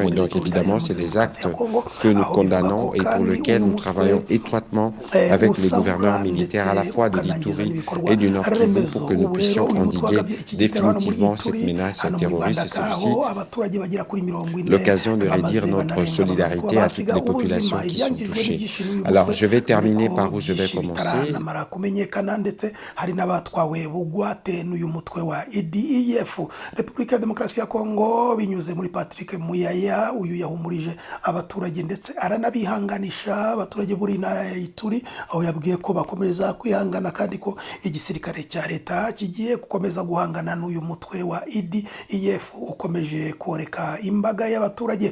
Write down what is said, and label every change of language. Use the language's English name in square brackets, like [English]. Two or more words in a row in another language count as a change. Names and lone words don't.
[French] Et donc évidemment, c'est des actes que nous condamnons et pour lesquels nous travaillons étroitement avec les gouverneurs militaires à la fois de l'Ituri et du Nord Kivu pour que nous puissions endiguer définitivement cette menace terroriste. Et c'est aussi l'occasion de redire notre solidarité à toutes les populations qui sont touchées. Alors, je vais terminer par où je vais commencer. [Kinyarwanda] Repubulika ya Demokarasi ya Kongo binyuze muri Patrick Muyaya uyu yahumurije abaturage ndetse aranabihanganisha abaturage buri na Ituri aho yabwiye ko bakomeza kwihangana kandi ko igisirikare cya leta kigiye gukomeza guhangana n'uyu mutwe wa ADF ukomeje koreka imbaga y'abaturage.